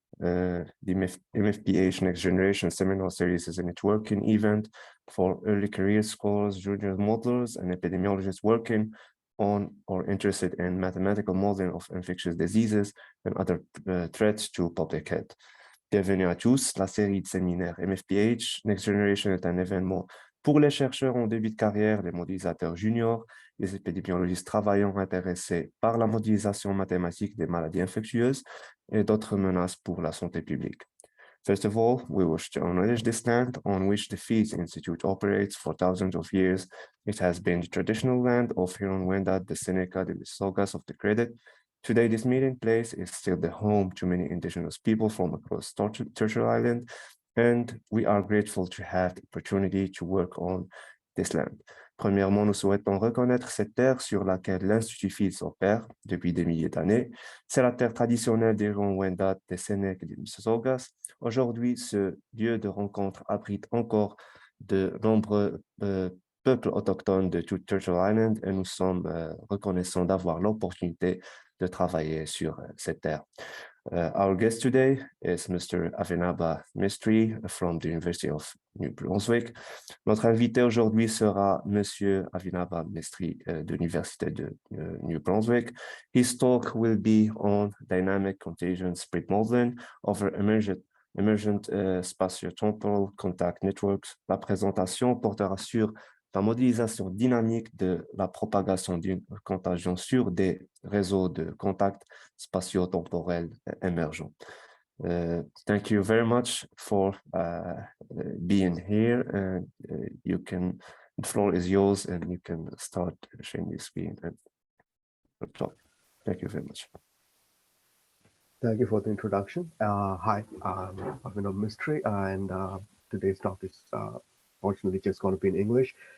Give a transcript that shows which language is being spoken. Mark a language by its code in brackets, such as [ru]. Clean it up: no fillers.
[en] The MFPH Next Generation Seminar Series is a networking event for early career scholars, junior modelers, and epidemiologists working on or interested in mathematical modeling of infectious diseases and other threats to public health. [fr] Bienvenue à tous. La série de séminaires MFPH Next Generation est un événement pour les chercheurs en début de carrière, les modélisateurs juniors, les épidémiologistes travaillant intéressés par la modélisation mathématique des maladies infectieuses et d'autres menaces pour la santé publique. [en] First of all, we wish to acknowledge this land on which the Feeds Institute operates for thousands of years. It has been the traditional land of Huron-Wendat, the Seneca, the Mississaugas of the Credit. Today, this meeting place is still the home to many indigenous people from across Turtle Island, and we are grateful to have the opportunity to work on this land. [fr] Premièrement, nous souhaitons reconnaître cette terre sur laquelle l'Institut Fields opère depuis des milliers d'années. C'est la terre traditionnelle des Huron-Wendat, des Sénèques et des Mississaugas. Aujourd'hui, ce lieu de rencontre abrite encore de nombreux peuples autochtones de toute Turtle Island et nous sommes reconnaissants d'avoir l'opportunité de travailler sur cette terre. [en] Our guest today is Mr. Avinaba Mistry from the University of New Brunswick. [fr] Notre invité aujourd'hui sera Monsieur Avinaba Mistry de l'Université de New Brunswick. [en] His talk will be on dynamic contagion spread modeling over emergent spatio-temporal contact networks. [fr] La présentation portera sur la modélisation dynamique de la propagation d'une contagion sur des réseaux de contact spatio-temporels émergents. [en] Thank you very much for being here. And the floor is yours, and you can start sharing your screen and talk. Thank you very much. Thank you for the introduction. Hi, I'm Avinaba Mistry, and today's talk is fortunately just going to be in English.